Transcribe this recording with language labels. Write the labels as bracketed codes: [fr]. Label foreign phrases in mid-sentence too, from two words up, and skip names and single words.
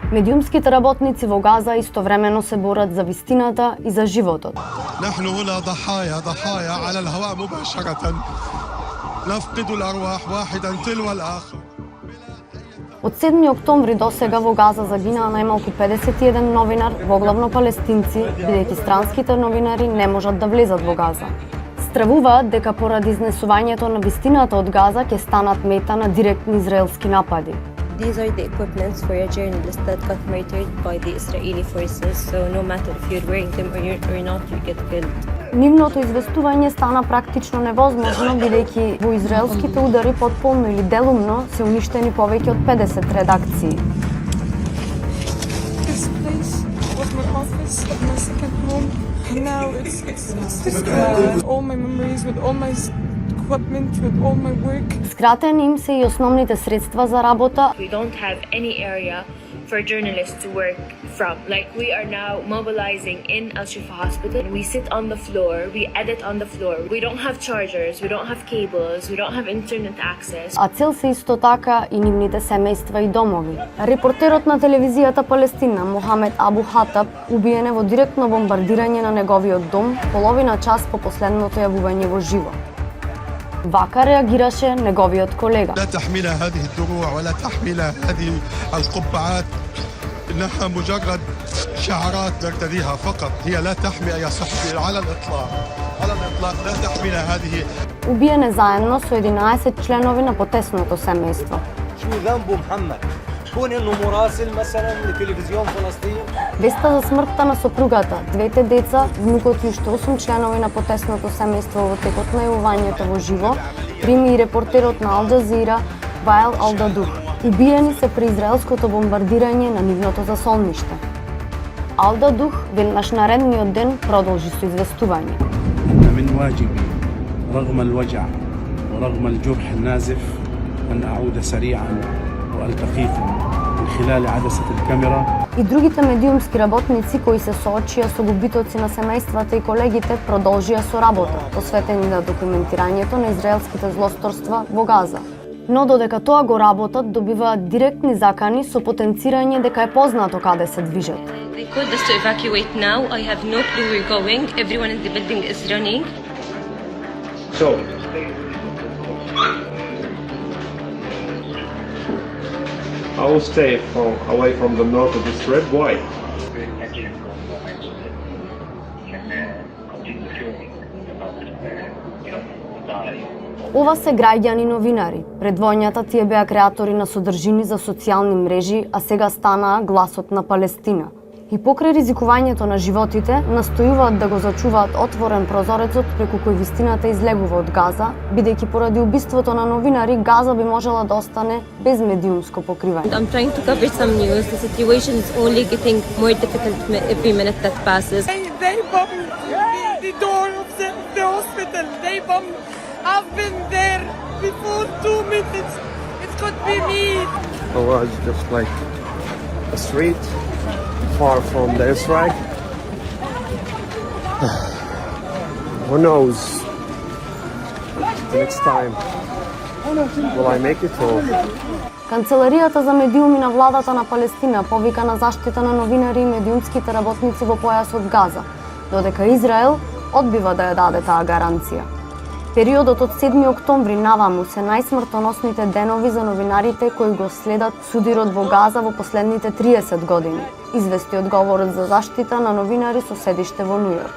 [mk] Медиумските работници во Газа истовремено се борат за вистината и за животот. [ar] نحن هنا ضحايا على الهواء مباشرة نفقد الأرواح واحدا تلو الآخر. [mk] Од 7 октомври до сега во Газа загинаа најмалку 51 новинар, воглавно палестинци, бидејќи странските новинари не можат да влезат во Газа. Стравуваат дека поради изнесувањето на вистината од Газа ќе станат мета на директни израелски напади. [en] These are the equipments for a journalist that got murdered by the Israeli forces, so no matter if you're wearing them or not, you get killed. [mk] Нивното известување стана практично невозможно, бидејќи во израелските удари потполно или делумно се уништени повеќе од 50 редакции. [en] This place was my office, my second home. Now it's destroyed. All my memories with all my equipment, with all my work. [mk] Скратени им се и основните средства за работа. [en] We don't have any area for journalists to work from. Like we are now mobilizing in Al Shifa Hospital. We sit on the floor, we edit on the floor. We don't have chargers, we don't have cables, we don't have internet access. [mk] А цел се исто така и нивните семејства и домови. Репортерот на телевизијата Палестина Мохамед Абу Хатаб убиен е во директно бомбардирање на неговиот дом половина час по последното јавување во живо. Вака реагираше неговиот колега. [ar] لا تحمل هذه الدروع ولا تحمل هذه القبعات إنها مجرد شعارات نرتديها فقط هي لا تحمي أي صحفي على الإطلاق لا تحمل هذه. [mk] Убиен е заедно со 11 членови на потесното семејство. [ar] شو ذنبه محمد؟ كون انه مراسل مثلا لتلفزيون فلسطين. [mk] Веста за смртта на сопругата, двете деца, внукот и уште 8 членови на потесното семејство во текот на јавувањето во живо, прими и репортерот на Ал Џазира Ваел Ал Дадух. Убиени се при израелското бомбардирање на нивното засолниште. Ал Дадух веднаш наредниот ден продолжи со известување. من واجبي رغم الوجع ورغم الجرح النازف أن أعود سريعا وألتقيكم من خلال عدسة الكاميرا. И другите медиумски работници кои се соочија со губитоци на семејствата и колегите продолжија со работа, посветени на документирањето на израелските злосторства во Газа. Но додека тоа го работат, добиваат директни закани со потенцирање дека е познато каде се движат. [en] They called us to evacuate now. I have no clue we're going. Everyone in the building is running. So, I will stay away from the north of the strip. Why? [mk] Ова се граѓани новинари. Пред војната тие беа креатори на содржини за социјални мрежи, а сега станаа гласот на Палестина. И покрај ризикувањето на животите, настојуваат да го зачуваат отворен прозорецот преку кој вистината излегува од Газа, бидејќи поради убиството на новинари, Газа би можела да остане без медиумско покривање. [en] I'm trying to cover some news. The situation is only getting more difficult every minute that passes. They bombed the door of the hospital. They bombed. I've been there before 2 minutes. It could be me. It was just like a street far from the airstrike. Who knows? Next time, will I make it or? [mk] Канцеларијата за медиуми на владата на Палестина повика на заштита на новинари и медиумските работници во појасот Газа, додека Израел одбива да ја даде таа гаранција. Периодот од 7 октомври наваму се најсмртоносните денови за новинарите кои го следат судирот во Газа во последните 30 години, извести одговорот за заштита на новинари со седиште во Њујорк.